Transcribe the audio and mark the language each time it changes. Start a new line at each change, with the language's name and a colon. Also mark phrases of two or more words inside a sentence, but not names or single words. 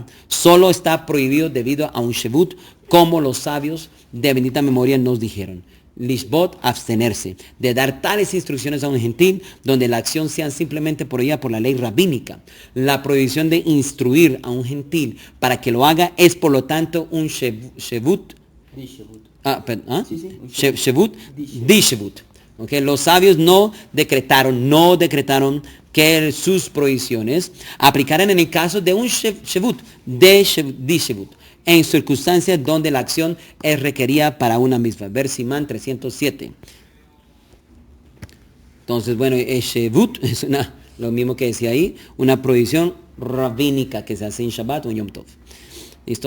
Spanish: Solo está prohibido debido a un shevut, como los sabios de bendita memoria nos dijeron. Lishbot, abstenerse de dar tales instrucciones a un gentil donde la acción sea simplemente prohibida por la ley rabínica. La prohibición de instruir a un gentil para que lo haga es por lo tanto un shevut.
Hebrew: Shevut, di shevut.
Spanish: Okay, los sabios no decretaron que sus prohibiciones aplicaran en el caso de un
Hebrew: shevut, di shevut,
Spanish: en circunstancias donde la acción es requerida para una misma. Ver Simán 307. Entonces, bueno, el shevut es lo mismo que decía ahí, una prohibición rabínica que se hace en Shabbat o en Yom Tov.